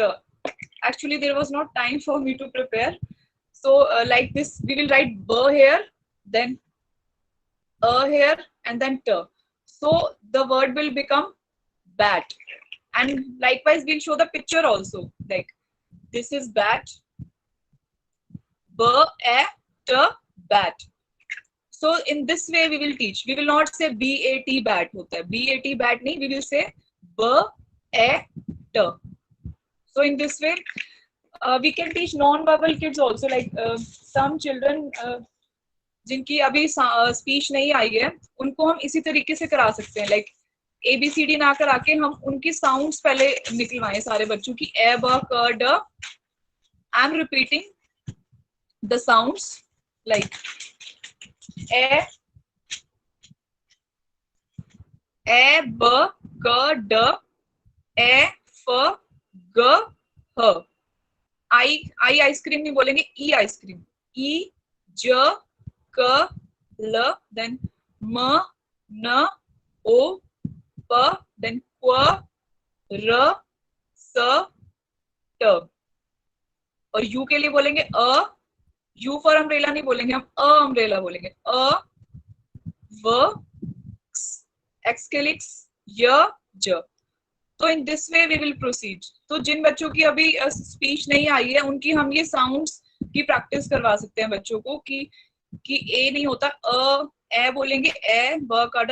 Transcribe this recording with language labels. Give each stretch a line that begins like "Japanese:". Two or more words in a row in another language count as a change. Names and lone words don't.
English: Actually, there was not time for me to prepare. So like this, we will write b here, then a here, and then t. So the word will become bat. And likewise, we'll show the picture also. Like this is bat, b, a, t, bat. So in this way, we will teach. We will not say bat bat
Hindi: hota hai.
English: Bat bat nahi. We will say b, a, t. So in this way, we can teach non-verbal kids also. Like some children
Hindi: जिनकी अभी स्पीच नहीं आई है, उनको हम इसी तरीके से करा सकते हैं. लाइक ABCD ना करा के हम उनकी साउंड्स पहले निकलवाएं सारे बच्चों की.
English: ए, ब, क, ड. I am repeating the sounds like ए, ब, क, ड, ए, फ, ग, ह.
Hindi: आई आइसक्रीम नहीं बोलेंगे, ई आइसक्रीम.
English: ई, ज, क, ल, then m, n, o, p, then q, r, s, t.
Hindi: और यू के लिए बोलेंगे अ,
English: U for umbrella
Hindi: नहीं बोलेंगे, हम अम्ब्रेला बोलेंगे। अ व एक्स के लिए य ज। तो
English: in this way we will proceed.
Hindi: तो जिन बच्चों की अभी स्पीच नहीं आई है उनकी हम ये साउंड्स की प्रैक्टिस करवा सकते हैं बच्चों को कि ए नहीं होता, ए बोलेंगे, ए ब काटा।